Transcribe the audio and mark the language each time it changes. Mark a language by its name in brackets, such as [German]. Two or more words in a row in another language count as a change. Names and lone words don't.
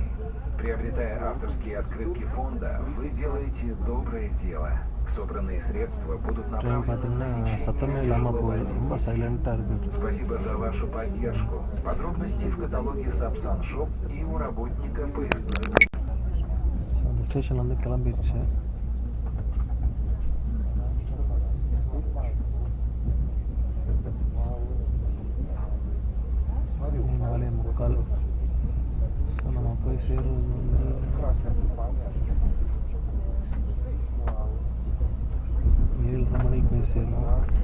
[Russian] Приобретая авторские открытки фонда, вы делаете доброе дело. Собранные средства будут направлены на лечение больных. Спасибо за вашу поддержку. Подробности в каталоге Sapsan Shop и у работника поездной. [Tamil] அந்த ஸ்டேஷன் வந்து கிளம்பிடுச்சு. நாலே முக்கால். ஸோ நம்ம போய் சேர்றது வந்து 7:30 மணிக்கு போய் சேரணும்.